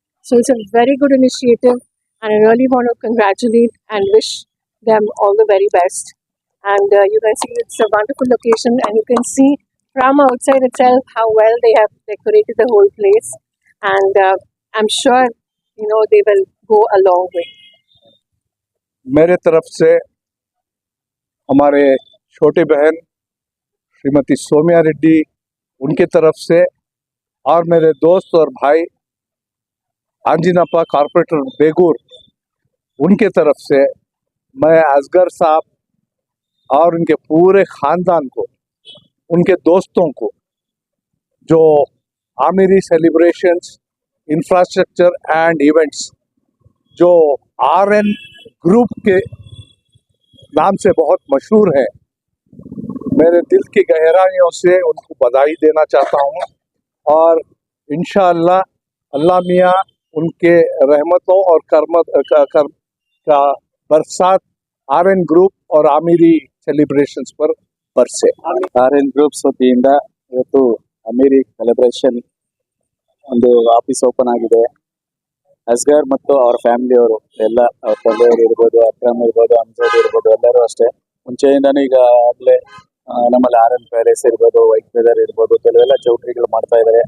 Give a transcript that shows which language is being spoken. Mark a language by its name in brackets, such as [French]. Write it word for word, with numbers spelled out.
[English] So it's a very good initiative, and I really want to congratulate and wish them all the very best. And uh, you can see it's a wonderful location, and you can see from outside itself how well they have decorated the whole place. And uh, I'm sure you know they will go a long way. [Hindi] मेरे तरफ से हमारे छोटे बहन श्रीमती सोम्या रेड्डी उनके तरफ से और मेरे दोस्त और भाई अंजिनप्पा कॉरपोरेटर बेगूर उनके तरफ से मैं असगर साहब और उनके पूरे ख़ानदान को उनके दोस्तों को जो Amiri celebrations infrastructure and events जो आर एन ग्रुप के नाम से बहुत मशहूर है मेरे दिल की गहराइयों से उनको बधाई देना चाहता हूँ और इंशाअल्लाह अल्लाह मियाँ उनके रहमतों और कर्म का, कर्म का बरसात आर एन ग्रुप और आमिरी सेलिब्रेशंस पर बरसे [Kannada] ಆರ್ ಎನ್ ಗ್ರೂಪ್ಸ್ ವತಿಯಿಂದ ಇವತ್ತು ಅಮೀರಿ ಸೆಲೆಬ್ರೇಷನ್ ಒಂದು ಆಫೀಸ್ ಓಪನ್ ಆಗಿದೆ. ಅಸ್ಗರ್ ಮತ್ತು ಅವ್ರ ಫ್ಯಾಮಿಲಿಯವರು ಎಲ್ಲ ಅವ್ರ ತಂದೆಯವರು ಇರ್ಬೋದು, ಅಕ್ರಮ್ ಇರ್ಬೋದು, ಅಮ್ಜದ್ ಇರ್ಬೋದು, ಎಲ್ಲರೂ ಅಷ್ಟೇ ಮುಂಚೆಯಿಂದಾನು ಈಗ ಆಗ್ಲೇ ಆ, ನಮ್ಮಲ್ಲಿ ಆರ್ ಎನ್ ಪ್ಯಾಲೇಸ್ ಇರ್ಬೋದು, ವೈಟ್ ವೆದರ್ ಇರ್ಬೋದು, ಕೆಲವೆಲ್ಲ ಚೌಟ್ರಿಗಳು ಮಾಡ್ತಾ ಇದ್ದಾರೆ.